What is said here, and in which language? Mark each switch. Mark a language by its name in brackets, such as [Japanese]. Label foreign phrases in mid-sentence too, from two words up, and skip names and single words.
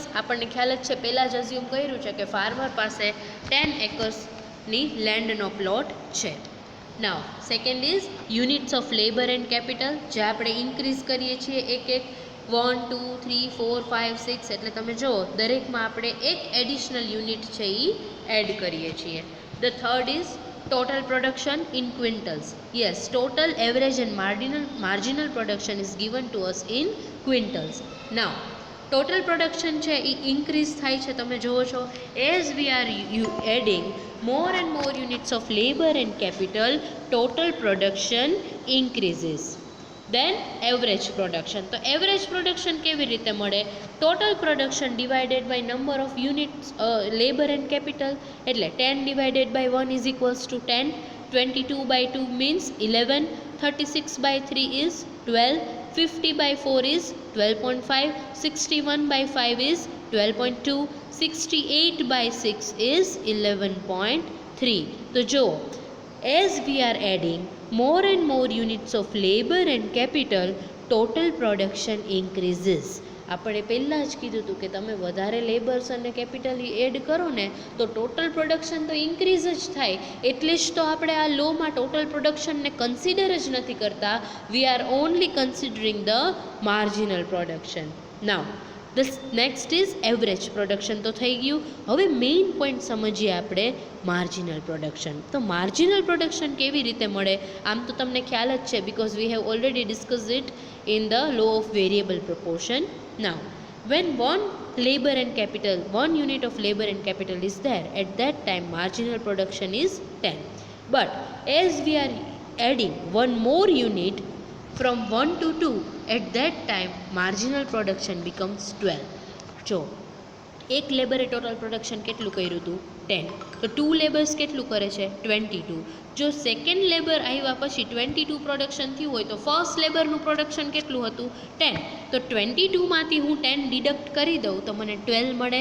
[Gujarati] આપણને ખ્યાલ જ છે, પહેલાં જ અઝ્યુમ કર્યું છે કે ફાર્મર પાસે 10 acresની લેન્ડનો પ્લોટ છે. [English] now second is units of labor and capital, [Gujarati] જે આપણે ઇન્ક્રીઝ કરીએ છીએ એક 1 2 3 4 5 6, એટલે તમે જુઓ દરેકમાં આપણે એક એડિશનલ યુનિટ છે એ એડ કરીએ છીએ. [English] the third is total production in quintals. Yes, total average and marginal production is given to us in quintals. Now total production [Gujarati] છે એ increase થાય છે, તમે જુઓ છો. [English] as we are adding more and more units of labor and capital, total production increases. Then average production. [Gujarati] તો [English] average production [Gujarati] કેવી રીતે મળે? [English] total production divided by number of units labor and capital. એટલે 10 divided by 1 is equals to 10, 22 by 2 means 11, 36 by 3 is 12, 50 by 4 is 12.5, 61 by 5 is 12.2, 68 by 6 is 11.3. [Gujarati] તો જો [English] as we are adding more and more units of labor and capital, total production increases. [Gujarati] આપણે પહેલાં જ કીધું હતું કે તમે વધારે લેબર્સ અને કેપિટલ એડ કરો ને તો [English] total production [Gujarati] તો ઇન્ક્રીઝ જ થાય. એટલે જ તો આપણે આ લોમાં [English] total productionને [Gujarati] કન્સિડર જ નથી કરતા. [English] we are only considering the marginal production. now the next is average production [Gujarati] તો થઈ ગયું. હવે [English] main point [Gujarati] સમજીએ આપણે [English] marginal production. તો marginal production [Gujarati] કેવી રીતે મળે? આમ તો તમને ખ્યાલ જ છે, [English] because we have already discussed it in the law of variable proportion. Now when one unit of labor and capital is there, at that time marginal production is 10. But as we are adding one more unit from 1 to 2, at that time marginal production becomes 12. [Gujarati] જો એક લેબરે [English] total production [Gujarati] કેટલું કર્યું હતું? 10. તો 2 લેબર્સ કેટલું કરે છે? 22. જો [English] second labor [Gujarati] આવ્યા પછી 22 પ્રોડક્શન થયું હોય તો [English] first laborનું production [Gujarati] કેટલું હતું? 10. તો 22માંથી હું 10 ડિડક્ટ કરી દઉં તો મને 12 મળે.